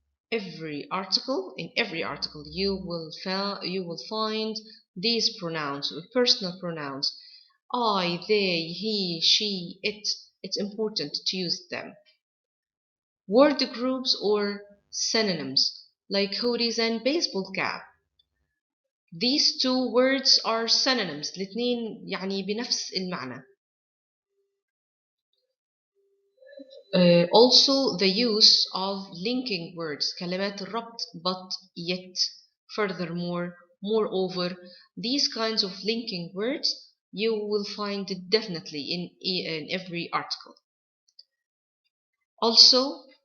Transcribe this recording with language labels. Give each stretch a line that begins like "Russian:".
English: In every article you will find these pronouns, personal pronouns. I, they, he, she, it. It's important to use them. Word groups or synonyms like hoodies and baseball cap. These two words are synonyms.
Arabic: الاثنين يعني بنفس المعنى.
English: Also the use of linking words,
Arabic: كلمات الربط,
English: but yet, furthermore, moreover, these kinds of linking words you will find it definitely in every article. Also